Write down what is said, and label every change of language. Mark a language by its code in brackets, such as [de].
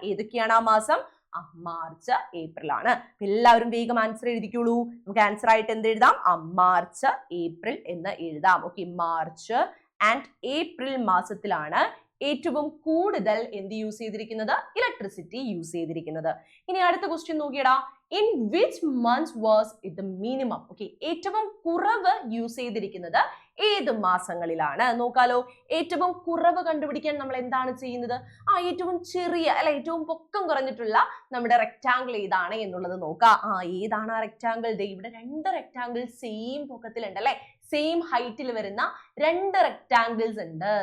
[ml] ഏതൊക്കെയാണ് ആ മാസം? മാർച്ച് ഏപ്രിൽ ആണ്. എല്ലാവരും വേഗം ആൻസർ എഴുതിക്കോളൂ. നമുക്ക് ആൻസർ ആയിട്ട് എന്ത് എഴുതാം? മാർച്ച് ഏപ്രിൽ എന്ന് എഴുതാം. ഓക്കെ, മാർച്ച് ആൻഡ് ഏപ്രിൽ മാസത്തിലാണ് ഏറ്റവും കൂടുതൽ എന്ത് യൂസ് ചെയ്തിരിക്കുന്നത്? ഇലക്ട്രിസിറ്റി യൂസ് ചെയ്തിരിക്കുന്നത്. ഇനി അടുത്ത question നോക്കിയടാ. [en] In which month was it the minimum? [ml] Okay, ഏറ്റവും കുറവ് യൂസ് ചെയ്തിരിക്കുന്നത് ഏത് മാസങ്ങളിലാണ്? നോക്കാലോ, ഏറ്റവും കുറവ് കണ്ടുപിടിക്കാൻ നമ്മൾ എന്താണ് ചെയ്യുന്നത്? ഏറ്റവും ചെറിയ അല്ലെ, ഏറ്റവും പൊക്കം കുറഞ്ഞിട്ടുള്ള നമ്മുടെ റെക്ടാങ്കിൾ ഏതാണ് എന്നുള്ളത് നോക്കാം. ഏതാണ് ആ റെക്ടാങ്കിൾ? ഇവിടെ രണ്ട് റെക്ടാങ്കിൾ സെയിം പൊക്കത്തിലുണ്ട് അല്ലെ, സെയിം ഹൈറ്റിൽ വരുന്ന രണ്ട് റെക്ടാങ്കിൾസ് ഉണ്ട്.